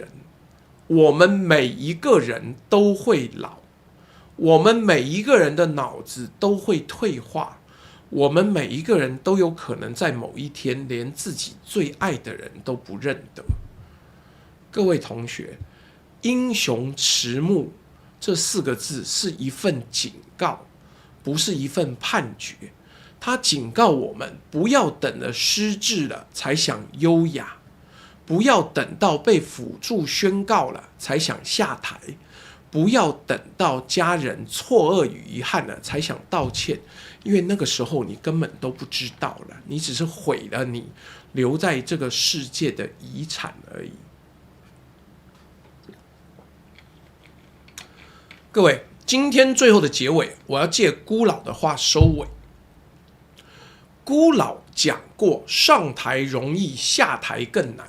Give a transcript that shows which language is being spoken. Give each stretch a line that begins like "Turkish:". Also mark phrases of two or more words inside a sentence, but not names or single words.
Chinese: 我們每一個人都會老，我們每一個人的腦子都會退化。我們每一個人都有可能在某一天連自己最愛的人都不認得。各位同學，英雄遲暮這4 個字是一份警告，不是一份判決。它警告我們，不要等了失智了才想優雅，不要等到被輔助宣告了才想下台，不要等到家人錯愕與遺憾了才想道歉。因為那個時候你根本都不知道了，你只是毀了你留在這個世界的遺產而已。各位，今天最後的結尾，我要借辜老的話收尾。辜老講過，上台容易，下台更難。